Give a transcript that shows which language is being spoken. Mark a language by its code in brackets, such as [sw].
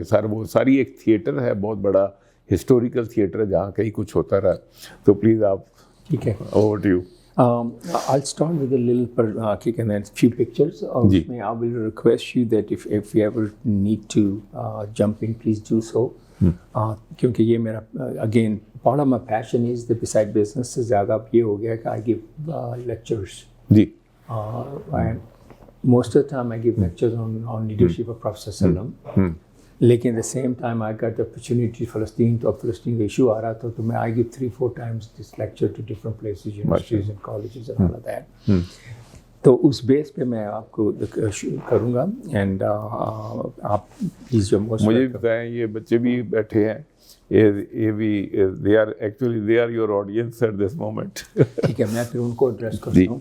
[ur] وہ ساری ایک تھیٹر ہے, بہت بڑا ہسٹوریکل تھیٹر ہے جہاں کہیں کچھ ہوتا رہا. تو پلیز آپ, ٹھیک ہے, [en] Over to you. I'll start with a little few pictures. I will request you that if you ever need to jump in, please do so. [ur] کیونکہ یہ میرا [en] again part of my passion is that beside business [ur] سے زیادہ اب یہ ہو گیا کہ [en] I give lectures. [ur] جی. [en] And most of the time I give lectures on leadership of Prophet Sallam. لیکن at the same time I got the opportunity فلسطین, [ur] تو اب فلسطین کا ایشو آ رہا تھا تو میں [en] I give 3-4 times this lecture to different places, universities and colleges and all of that. [ur] تو اس بیس پہ میں آپ کو کروں گا. اینڈ آپ پلیز جو مجھے بتائیں, یہ بچے بھی بیٹھے ہیں, یہ بھی [en] they are your audience at this moment. [ur] ٹھیک ہے, میں پھر ان کو ایڈریس کرتا ہوں.